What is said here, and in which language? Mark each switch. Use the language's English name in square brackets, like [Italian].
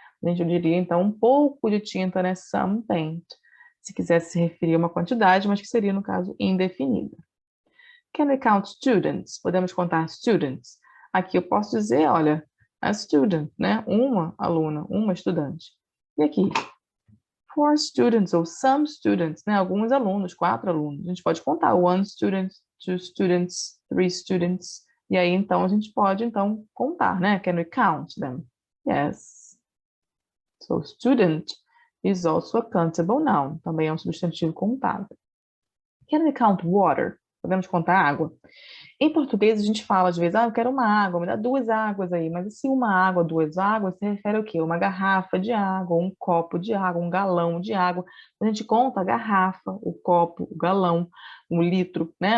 [Portuguese] A gente diria então um pouco de tinta, né? [English] Some paint. [Portuguese] Se quisesse se referir a uma quantidade, mas que seria, no caso, indefinida. [English] Can we count students? [Portuguese] Podemos contar students. Aqui eu posso dizer, olha, [English] a student, [Portuguese] né? Uma aluna, uma estudante. E aqui, [English] four students [Portuguese] ou [English] some students, [Portuguese] né? Alguns alunos, 4 alunos. A gente pode contar [English] one student, two students, three students. [Portuguese] E aí, então, a gente pode, então, contar, né? [English] Can we count them? Yes. So, student is also a countable noun. [Portuguese] Também é um substantivo contável. [English] Can we count water? [Portuguese] Podemos contar água? Em português, a gente fala às vezes, eu quero uma água, me dá 2 águas aí. Mas se uma água, 2 águas, se refere ao quê? Uma garrafa de água, um copo de água, um galão de água. A gente conta a garrafa, o copo, o galão, um litro, né?